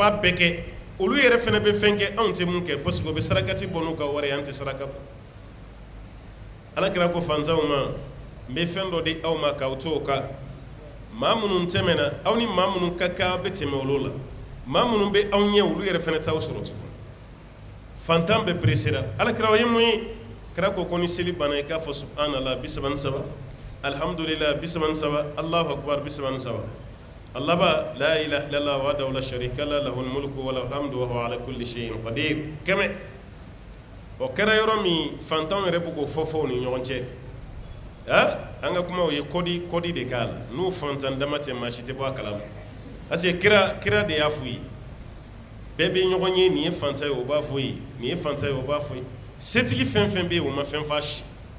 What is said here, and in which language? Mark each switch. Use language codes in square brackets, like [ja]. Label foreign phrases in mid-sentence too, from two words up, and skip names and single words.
[bm] b'a bɛɛ kɛ olu yɛrɛ fɛnɛ bɛ fɛn kɛ anw tɛ mun kɛ [fr] parce que [bm] u bɛ sarakati bɔ n'u ka wari ye an tɛ saraka bɔ ala kɛra ko fantanw ma n bɛ fɛn dɔ di aw ma k'aw to o kan maa minnu tɛmɛna aw ni maa minnu ka kan aw bɛ tɛmɛ olu la maa minnu bɛ aw ɲɛ olu yɛrɛ fɛnɛ t'aw sɔrɔ tugun fantan bɛ peresera ala kɛra o ye mun ye kɛra ko ni seli banna i k'a fɔ [ar] سبحان الله 33 الحمد لله 33 الله أكبر 33 [bm] Allah ba [ar] لا إله إلا الله وحده لا شريك له له الملك وله الحمد وهو على كل شيء قدير [bm] kɛmɛ o kɛra yɔrɔ min fantanw yɛrɛ bɛ k'o fɔ ni ɲɔgɔn cɛ an ka kumaw ye kɔdi de k'a la n'u fantan dama tɛ maa si tɛ bɔ a kalama [fr] parce que [bm] kira de y'a f'u ye bɛɛ bɛ ɲɔgɔn ye nin ye fantan ye o b'a fɔ ye nin ye fantan ye o b'a fɔ ye setigi fɛn fɛn bɛ yen o ma fɛn f'a si